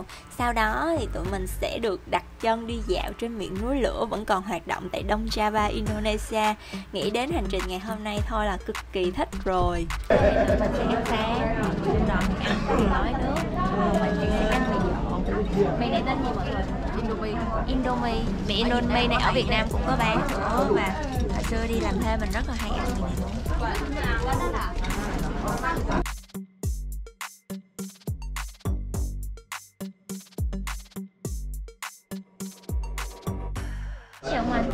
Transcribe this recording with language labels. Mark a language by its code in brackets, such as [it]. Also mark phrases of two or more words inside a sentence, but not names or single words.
[vi] Sau đó thì tụi mình sẽ được đặt chân đi dạo trên miệng núi lửa vẫn còn hoạt động tại Đông Java, Indonesia. Nghĩ đến hành trình ngày hôm nay thôi là cực kỳ thích rồi. Tụi mình sẽ ăn sáng, rồi ăn gói nước, mình sẽ ăn mì dọn. Mì này tên gì mọi người? Indomie. Mì Indomie này ở Việt Nam cũng có bán nữa, và hồi xưa đi làm thuê mình rất là hay ăn mì này luôn. Chào anh.